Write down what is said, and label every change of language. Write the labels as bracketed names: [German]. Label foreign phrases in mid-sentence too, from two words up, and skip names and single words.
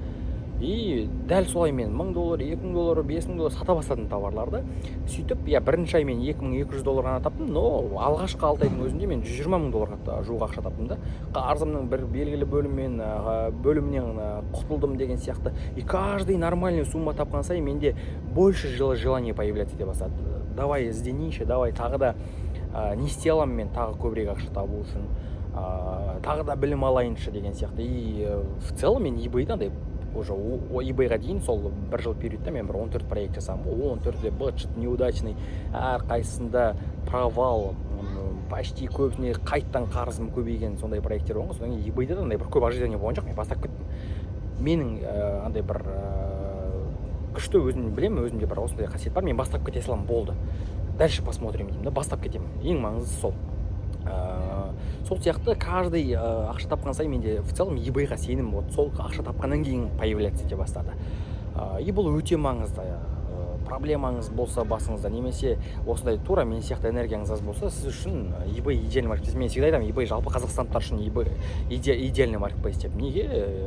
[Kazakh] И дәл солай мен $1000, $2000, $5000 сата бастадым товарларды. Сөйтіп, бірінші ай мен $2200 ғана таптым, но алғашқы 6 айдың өзінде мен $120,000 жуық ақша таптым да. Қарызымның бір белгілі бөлімінен құтылдым деген сияқты. [Russian] И каждый нормальный сумма [Kazakh] тапқан сайын менде [Russian] больше желание появляться [Kazakh] ете бастады. Давай ізденейінші, давай тағы да не істей аламын мен тағы көбірек ақша табу үшін, тағы да білім алайыншы деген сияқты. [Russian] И в целом [Kazakh] мен eBay'да уже eBayға дейін сол бір жыл периодта мен бір 14 проект жасам. 14-де быт-шыт неудачный, әр қайсысында провал, почти көбіне қайттан қарызым көбейген сондай проекттер болған. Содан кейін eBay'да да бір көп ожидание болған жоқ, мен бастап кеттім. Менің андай бір күшті өзім білемін, өзімде бір осындай қасиет бар, мен бастап кете салам, болды. [Russian] Дальше посмотрим [Kazakh] деймін да, бастап кетемін. Ең маңыздысы сол. Сол сияқты каждый ақша тапқан сайын менде [Russian] в целом [Kazakh] eBayға сенім болды. Сол ақша тапқаннан кейін появляться ете бастады. И бұл өте маңызды. Проблемаңыз болса басыңызда, немесе осындай тура мен сияқты энергияңыз аз болса, сіз үшін eBay [Russian] идеальный маркетплейс. [Kazakh] Мен всегда айтамын, eBay жалпы қазақстандықтар үшін eBay [Russian] идеальный маркетплейс [Kazakh] деп. Неге?